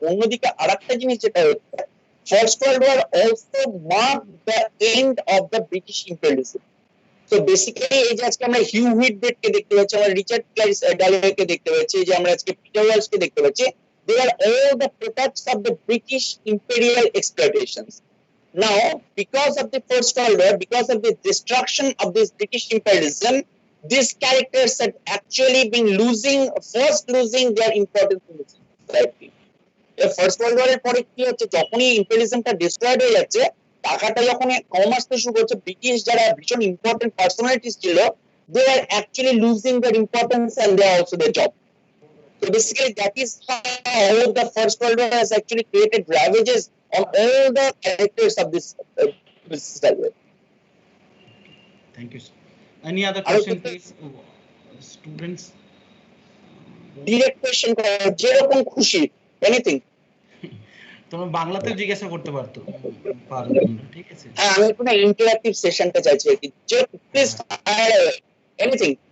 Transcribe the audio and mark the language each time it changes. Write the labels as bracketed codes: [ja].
[bn] অন্যদিকে আরেকটা জিনিস যেটা হচ্ছে, [en] First world war also mark the end of the British imperialism. [bn] তো বেসিক্যালি এই যে আজকে আমরা হিউ হুইটবেটকে দেখতে পাচ্ছি, আমরা রিচার্ড ক্লারিস ডালওয়েকে দেখতে পাচ্ছি, যে আমরা আজকে পিটার ওয়েলসকে দেখতে পাচ্ছি, [en] they are all the products of the British imperial exploitations. Now, because of the First World War, because of the destruction of this British imperialism, these characters had actually been losing their importance in the society. [bn] The First World War এর পরে কি হচ্ছে, যখনই ইম্পেরিয়ালিজমটা destroyed হয়ে যাচ্ছে, টাকাটা যখন কম আসতে শুরু করছে, ব্রিটিশ যারা ভীষণ ইম্পর্টেন্ট পার্সোনালিটিস ছিল, [en] they are actually losing their importance and they are also their job. So basically, that is how the First World War has actually created ravages on all the characters of this story. Thank you, sir. Any other question, please? Students? Direct question, [bn] যেরকম খুশি, [en] anything. [bn] তোমরা বাংলাতেও জিজ্ঞাসা করতে পারতো, ঠিক আছে? হ্যাঁ, আমি কোনো ইন্টারঅ্যাক্টিভ সেশনটা চাইছি আর কি, প্লিজ এনিথিং।